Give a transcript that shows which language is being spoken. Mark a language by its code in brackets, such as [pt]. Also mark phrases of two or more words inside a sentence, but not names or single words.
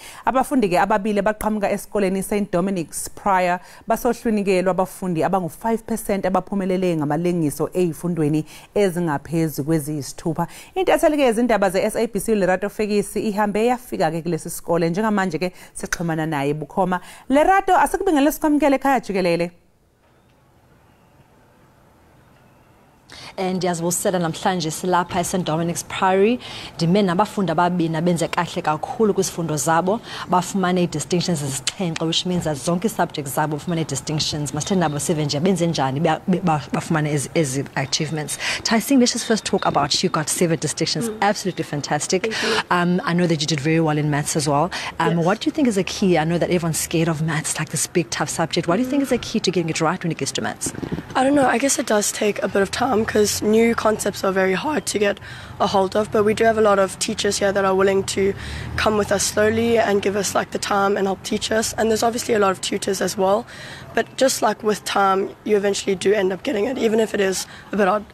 [zu] Abafundi ke ababili baqhamuka esikoleni St Dominic's Prior basohlwinikelwa abafundi abangu 5% abaphumelele ngamalengiso ezifundweni ezingaphezulu kweziyisithupha. Intatheli ke izindaba ze SABC Lerato Fekisi ihambe yafika ke kulesi sikole njengamanje ke sixhumana naye bukhoma. Lerato asikubingelele sikwamukele ekhaya Jikelele. [xh] And yazibusela namhlanje silapha eSt Dominic's Priory ndime nabafundi ababini benze kahle kakhulu kwisifundo zabo bafumane distinctions ezixhenxe [en] which means that [xh] zonke subjects zabo bafumane distinctions masitheni nabo sive nje benze njani bafumane ezi achievements. [en] Tyson, let's just first talk about you got 7 distinctions. Absolutely fantastic. I know that you did very well in maths as well. Yes. What do you think is a key? I know that everyone's scared of maths, like this big tough subject. What do you think is a key to getting it right when it gets to maths? I don't know, I guess it does take a bit of time because new concepts are very hard to get a hold of, but we do have a lot of teachers here that are willing to come with us slowly and give us like the time and help teach us, and there's obviously a lot of tutors as well, but just like with time you eventually do end up getting it, even if it is a bit odd.